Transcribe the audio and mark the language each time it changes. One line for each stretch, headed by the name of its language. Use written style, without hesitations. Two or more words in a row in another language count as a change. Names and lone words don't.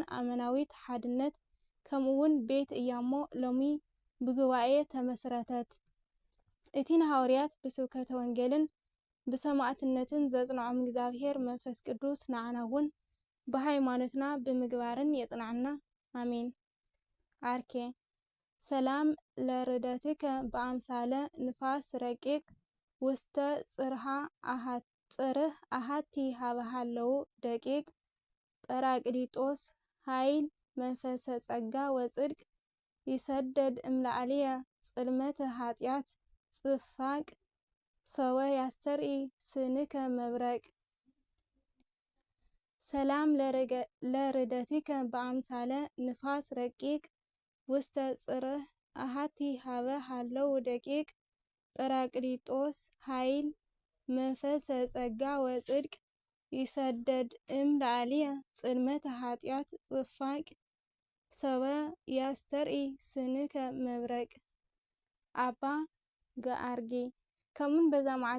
Tigrinya: ኣመናዊት ሓድነት ከምኡውን ቤት እያሞ ሎሚ ብጉባኤ ተመስረተት። እቲ ንሐዋርያት ብስብከተ ወንጌልን ብሰማዕትነትን ዘጽንዖም እግዚአብሔር መንፈስ ቅዱስ ንዓና እውን ብሃይማኖትና ብምግባርን የጽንዓና አሜን።
Geez: አርኬ ሰላም ለርደትከ በአምሳለ ንፋስ ረቂቅ ውስተ ጽርህ አሃቲ ሃበሃለው ደቂቅ ጰራቅሊጦስ ኃይል መንፈሰ ጸጋ ወጽድቅ ይሰደድ እምላዕልየ ጽልመተ ኃጢአት ጽፋቅ ሰወ ያስተርኢ ስንከ መብረቅ። ሰላም ለርደትከ በአምሳለ ንፋስ ረቂቅ ውስተ ጽርህ አሃቲ ሃበ ሃለው ደቂቅ ጰራቅሊጦስ ኃይል መንፈሰ ጸጋ ወጽድቅ ይሰደድ እምላዕልየ ጽልመተ ኃጢአት ጽፋቅ ሰወ ያስተርኢ ስንከ መብረቅ።
Tigrinya: ኣባ ገአርጊ ከምኡን በዛ መዓልት